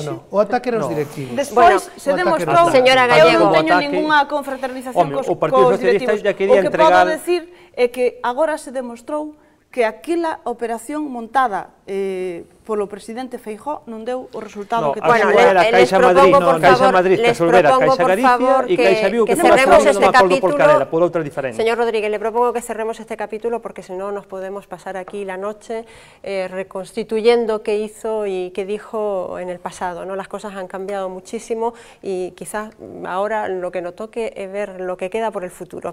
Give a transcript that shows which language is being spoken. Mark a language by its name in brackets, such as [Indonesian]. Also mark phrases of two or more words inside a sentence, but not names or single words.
[Galician] O ataque era os directivos. Despois se demostrou, eu non teño ninguna confraternización cos directivos, o que podo decir é que agora se demostrou que aquela operación montada polo presidente Feijóo non deu o resultado que [Spanish] bueno, les propongo, por favor, que cerremos este capítulo. Señor Rodríguez, le propongo que cerremos este capítulo porque si no nos podemos pasar aquí la noche reconstituyendo qué hizo y qué dijo en el pasado, ¿no? Las cosas han cambiado muchísimo y quizás ahora lo que nos toque es ver lo que queda por el futuro.